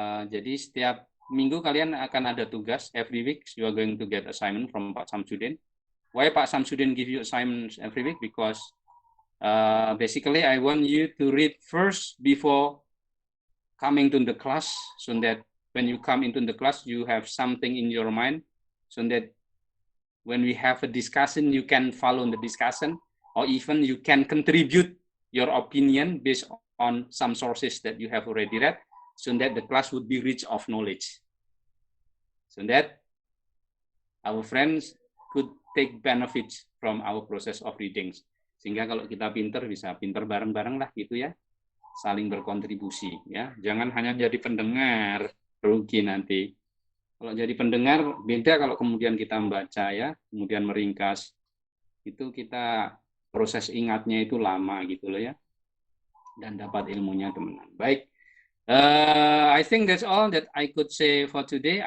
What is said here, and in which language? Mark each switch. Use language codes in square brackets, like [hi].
[id] Jadi setiap minggu kalian akan ada tugas. [en] Every week you are going to get assignment from Pak Samsudin. Why Pak Samsudin give you assignments every week? Because basically I want you to read first before coming to the class, so that when you come into the class you have something in your mind, so that when we have a discussion you can follow the discussion, or even you can contribute your opinion based on some sources that you have already read, so that the class would be rich of knowledge, so that our friends could take benefits from our process of readings. [id] Sehingga kalau kita pinter bisa pinter bareng-bareng lah gitu ya, saling berkontribusi ya. Jangan hanya jadi pendengar, rugi nanti. Kalau jadi pendengar beda kalau kemudian kita membaca ya, kemudian meringkas. Itu kita proses ingatnya itu lama gitu loh ya. Dan dapat ilmunya teman-teman. Baik. [en] I think that's all that I could say for today.